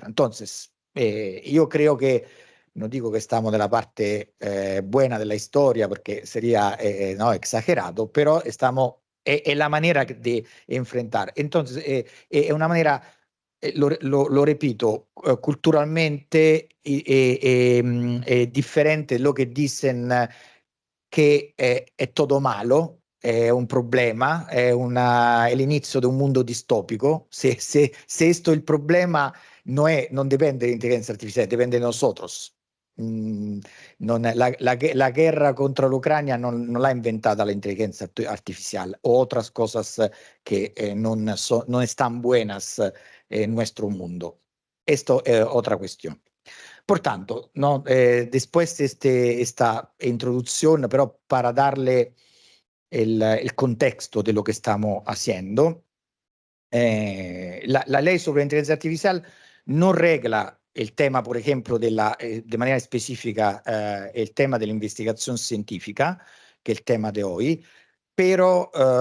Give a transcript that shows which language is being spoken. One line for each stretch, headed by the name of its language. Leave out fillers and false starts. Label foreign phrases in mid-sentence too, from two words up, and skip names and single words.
Spanish: Entonces, yo creo que no digo que estamos de la parte buena de la historia porque sería no, exagerado, pero estamos, es la manera de enfrentar. Entonces, es una manera, lo repito, culturalmente diferente lo que dicen
Italian: che è
Spanish: todo malo,
Italian: è un problema, è l'inizio di un mondo distopico.
Spanish: Se esto el problema
Italian: non dipende dell'intelligenza artificiale, dipende
Spanish: de nosotros. La guerra contra
Italian: l'Ucraina non l'ha inventata l'intelligenza artificiale
Spanish: o otras cosas que non están buenas en nuestro mundo. Esto es otra cuestión. Por tanto, ¿no? Después de esta introducción, pero para darle el contexto de lo que estamos haciendo, la ley sobre inteligencia artificial no regla el tema, por ejemplo, de manera específica el tema de la investigación científica, que es el tema de hoy, pero